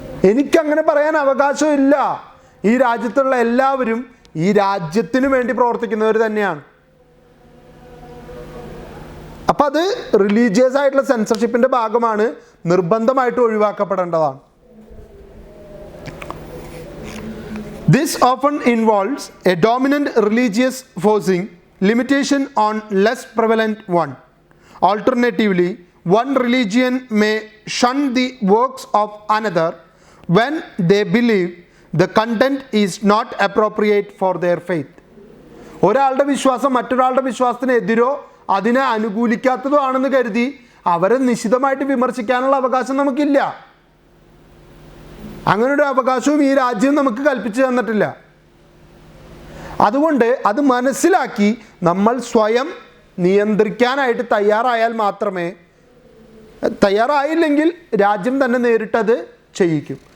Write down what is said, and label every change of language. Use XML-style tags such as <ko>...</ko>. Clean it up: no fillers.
<ml>എനിക്കങ്ങനെ പറയാൻ അവകാശമില്ല. ഈ രാജ്യത്തുള്ള എല്ലാവരും ഈ രാജ്യത്തിന് വേണ്ടി പ്രവർത്തിക്കുന്നവർ തന്നെയാണ്. അപ്പം അത് റിലീജിയസ് ആയിട്ടുള്ള സെൻസർഷിപ്പിൻ്റെ ഭാഗമാണ്, നിർബന്ധമായിട്ട് ഒഴിവാക്കപ്പെടേണ്ടതാണ്.</ml> <en>This often involves a dominant religious forcing limitation on less prevalent one. Alternatively, one religion may shun the works of another when they believe the content is not appropriate for their faith.</en> <ml>ഒരാളുടെ വിശ്വാസം മറ്റൊരാളുടെ വിശ്വാസത്തിന് എതിരോ അതിനെ അനുകൂലിക്കാത്തതോ ആണെന്ന് കരുതി അവരെ നിശിതമായിട്ട് വിമർശിക്കാനുള്ള അവകാശം നമുക്കില്ല. അങ്ങനൊരു അവകാശവും ഈ രാജ്യം നമുക്ക് കൽപ്പിച്ചു തന്നിട്ടില്ല. അതുകൊണ്ട് അത് മനസ്സിലാക്കി നമ്മൾ സ്വയം നിയന്ത്രിക്കാനായിട്ട് തയ്യാറായാൽ മാത്രമേ, തയ്യാറായില്ലെങ്കിൽ രാജ്യം തന്നെ നേരിട്ടത് ചെയ്യിക്കും.</ml>